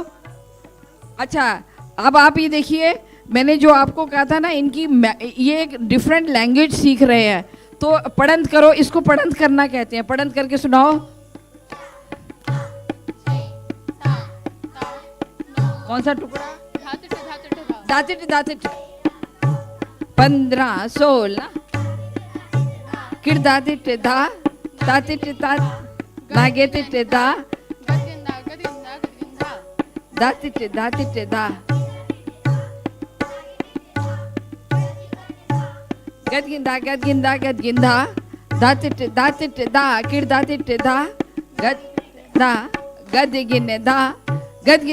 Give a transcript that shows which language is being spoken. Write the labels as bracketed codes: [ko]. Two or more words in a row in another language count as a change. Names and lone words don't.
[hi] अच्छा, अब आप ये देखिए, मैंने जो आपको कहा था ना, इनकी ये एक [en] different language [hi] सीख रहे हैं, तो पढ़ंत करो. इसको पढ़ंत करना कहते हैं. पढ़ंत करके सुनाओ. कौन सा टुकड़ा? दातिट दातिट. 15 16 किर दातिट धा दातिट तात नागेतिट धा दातिट दातिट धा गदगिंदा गदगिंदा गदगिंदा दातिट दातिट दा किर दातिट धा गद दा गदगिन दा